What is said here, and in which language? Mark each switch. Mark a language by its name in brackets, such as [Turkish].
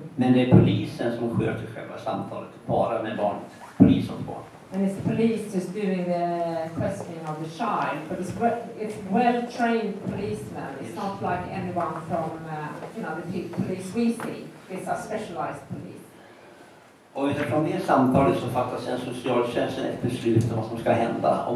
[Swedish] Men det är polisen som sköter själva samtalet, bara med barnet. Polis och barn. [English] And it's the police who's doing the questioning of the child, but it's well-trained policemen. It's not like anyone from, the police we see. These are specialized police. [Swedish] Och utifrån det samtalet så fattar sen socialtjänsten ett beslut om vad som ska hända.